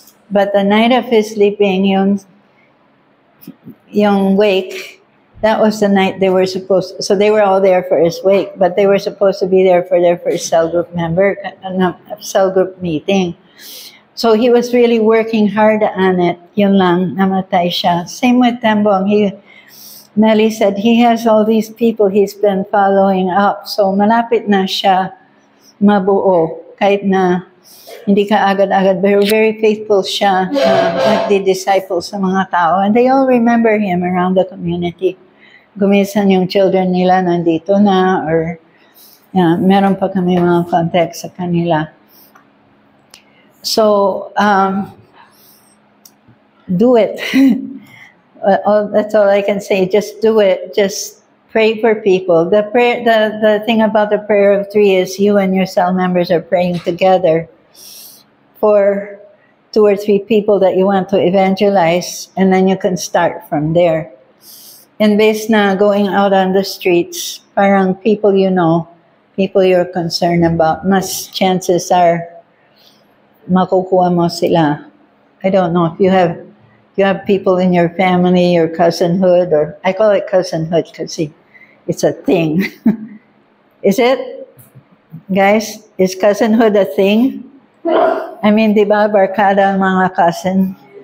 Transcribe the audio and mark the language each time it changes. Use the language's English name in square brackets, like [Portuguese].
[English] But the night of his sleeping, yung wake, that was the night they were supposed to, so they were all there for his wake, but they were supposed to be there for their first cell group cell group meeting. So he was really working hard on it. [Filipino] Yun lang, namatay siya. [English] Same with Tembong. Melly said he has all these people he's been following up. [Filipino] So malapit na siya mabuo. Kahit na hindi ka agad-agad, pero very faithful siya nagdi-disciple sa mga tao. [English] And they all remember him around the community. [Filipino] Gumisan yung children nila nandito na, or meron pa kami mga contact sa kanila. [English] So, do it. That's all I can say. Just do it. Just pray for people. The thing about the prayer of 3 is you and your cell members are praying together for 2 or 3 people that you want to evangelize, and then you can start from there. And based na going out on the streets, parang people you know, people you're concerned about, mas chances are [Filipino] makukuha mo sila. [English] I don't know if you have people in your family, your cousinhood, or I call it cousinhood because it's a thing. Is it? Guys, is cousinhood a thing? [Filipino] I mean, di ba, barkada ang mga cousin?